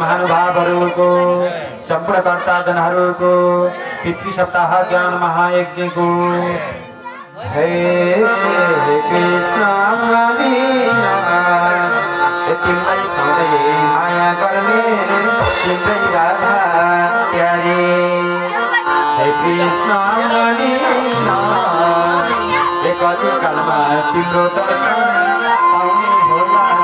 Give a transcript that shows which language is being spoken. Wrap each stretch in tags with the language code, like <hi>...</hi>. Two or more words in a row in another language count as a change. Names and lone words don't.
<ne>महानुभावहरू को संपूर्ण कर्ता जनहरू को पितृ सप्ताह ज्ञान महायज्ञ को हे कृष्ण लीला तिमीलाई सधैँ माया गर्ने तिम्रै राधा प्यारी हे कृष्ण लीला कति कालमा तिम्रो दर्शन पाउने होला</ne>